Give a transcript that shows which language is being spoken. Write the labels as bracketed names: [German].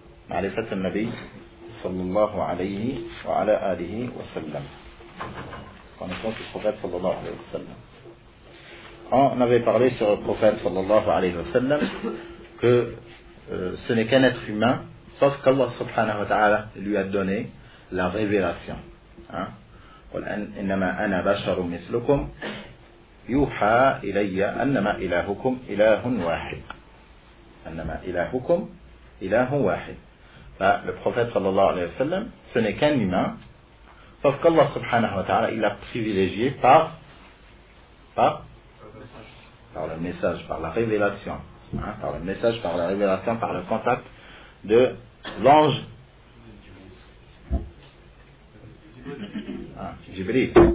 [Arabic] معرفة النبي صلى الله عليه وعلى آله وسلم. [French] Connaissance du prophète sallallahu alayhi wa sallam. On avait parlé sur le prophète sallallahu alayhi wa sallam que ce n'est qu'un être humain, sauf qu'Allah subhanahu wa ta'ala lui a donné la révélation. [Arabic] قل إنما أنا بشر مثلكم يوحى إلي أنما إلهكم إله واحد. أنما إلهكم إله واحد. [French] Le prophète sallallahu alayhi wa sallam, ce n'est qu'un humain, sauf qu'Allah subhanahu wa ta'ala, il l'a privilégié par le message, par la révélation, par le message, par la révélation, par le contact de l'ange Jibril.